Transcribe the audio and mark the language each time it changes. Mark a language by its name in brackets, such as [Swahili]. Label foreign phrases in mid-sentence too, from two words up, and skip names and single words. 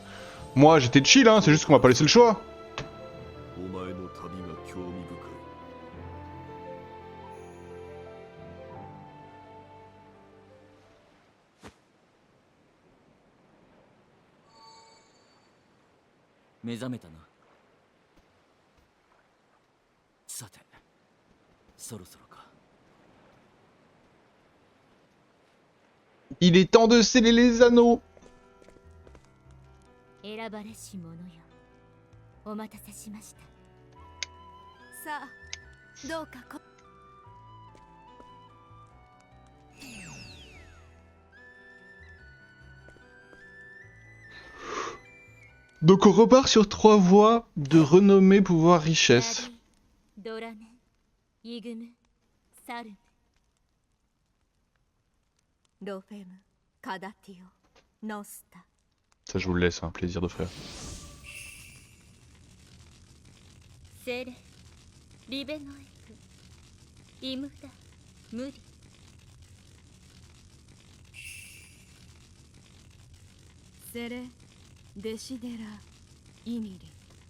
[French] Moi j'étais chill, hein, c'est juste qu'on m'a pas laissé le choix. [Japanese] 目覚めたな. さて、そろそろか。 [French] Il est temps de sceller les anneaux. [Japanese] 選ばれし者よ、お待たせしました。さあどうかこ [French] Donc on repart sur 3 voies de renommée, pouvoir, richesse. ドラメ、イグム、サルム。ロフェム、カダティオ、ノスタ。 Ça je vous le laisse, un plaisir de frère. セレ、リベノエク、イムダ、ムリ。セレ、デシデラ、イミリ。